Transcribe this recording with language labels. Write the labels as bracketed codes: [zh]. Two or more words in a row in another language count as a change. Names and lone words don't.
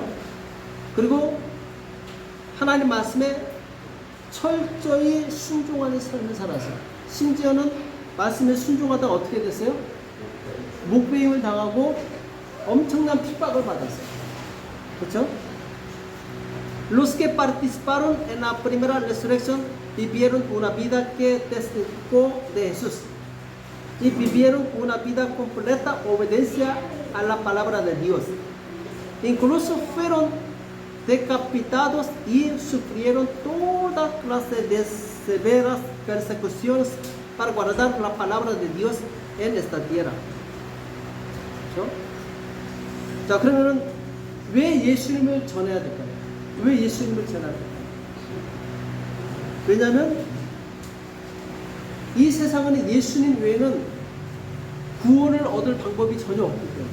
[ko] 그리고 하나님 말씀에 철저히 순종하는 삶을 살았어요. 심지어는 말씀에 순종하다가 어떻게 됐어요? 목배임을 당하고 엄청난 핍박을 받았어요. 그렇죠? [es] Los que participaron en la primera resurrección vivieron una vida que testificó de Jesús y vivieron una vida completa obediencia a la palabra de Dios. Incluso fueron decapitados y sufrieron toda clase de severas persecuciones para guardar la palabra de Dios en esta tierra. [ko] 그렇죠? 자, 그러면 왜 예수님을 전해야 될까요? 왜 예수님을 전해야 될까요? 왜냐하면 이 세상에는 예수님 외에는 구원을 얻을 방법이 전혀 없기 때문에.